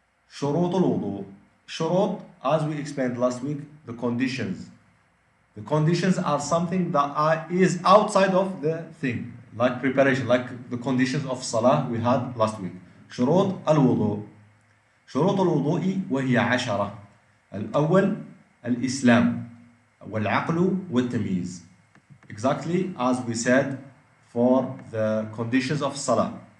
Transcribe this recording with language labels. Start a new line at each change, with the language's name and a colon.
Arabic: شروط الوضوء.
English: شروط, as we explained last week, the conditions. The conditions are something that is outside of the thing, like preparation, like the conditions of salah we had last week.
Arabic: شروط الوضوء. شروط الوضوء وهي 10. الأول الإسلام والعقل والتمييز.
English: Exactly as we said for the conditions of salah.